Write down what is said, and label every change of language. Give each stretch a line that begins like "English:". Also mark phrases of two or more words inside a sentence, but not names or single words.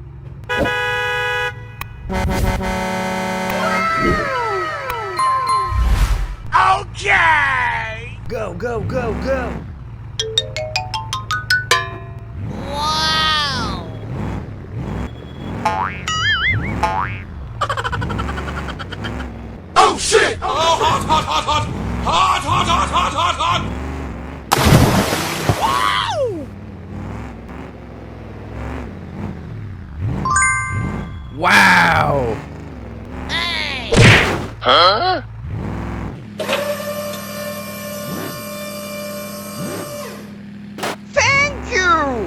English: Okay! Go, go, go, go! Wow! Oh shit! Oh, hot, hot, hot, hot! Hot, hot, hot, hot, hot, hot! Wow! Hey! Huh? Thank you!